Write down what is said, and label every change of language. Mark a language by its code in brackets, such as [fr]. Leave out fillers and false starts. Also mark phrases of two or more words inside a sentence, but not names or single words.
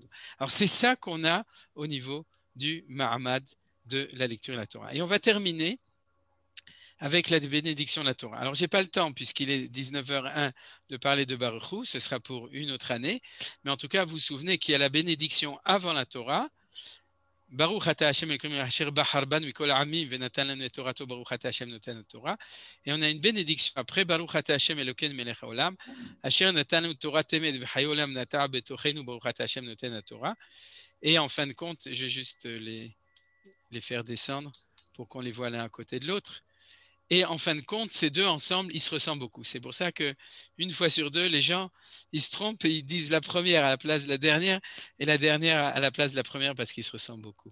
[fr] Alors c'est ça qu'on a au niveau du Mahamad de la lecture de la Torah. Et on va terminer avec la bénédiction de la Torah. Alors, je n'ai pas le temps, puisqu'il est 19h01, de parler de [he] ברוך הוא, [fr] ce sera pour une autre année, mais en tout cas, vous vous souvenez qu'il y a la bénédiction avant la Torah, [he] ברוך אתה השם אלוקינו אשר בחר בנו מכל העמים ונתן לנו את תורתו ברוך אתה השם נותן תורה. [fr] Et on a une bénédiction après [he] ברוך אתה השם אלוקינו מלך העולם אשר נתן לנו תורה אמת וחיי עולם נטע בתוכנו ברוך אתה השם נותן תורה. [fr] Et en fin de compte, je vais juste les faire descendre pour qu'on les voit l'un à côté de l'autre. Et en fin de compte, ces deux ensemble, ils se ressemblent beaucoup. C'est pour ça qu'une fois sur deux, les gens, ils se trompent et ils disent la première à la place de la dernière et la dernière à la place de la première parce qu'ils se ressemblent beaucoup.